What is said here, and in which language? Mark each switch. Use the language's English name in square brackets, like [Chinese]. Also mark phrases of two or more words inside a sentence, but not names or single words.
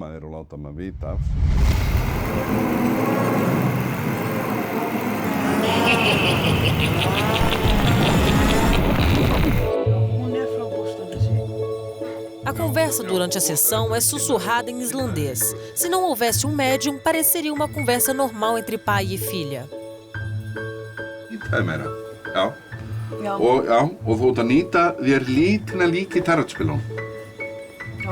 [Portuguese] A conversa durante a sessão é sussurrada em islandês. Se não houvesse um médium, pareceria uma conversa normal entre pai e filha. [Icelandic] Já. Og þú ert að nýta þér lítina lík í tarotspilum. Já.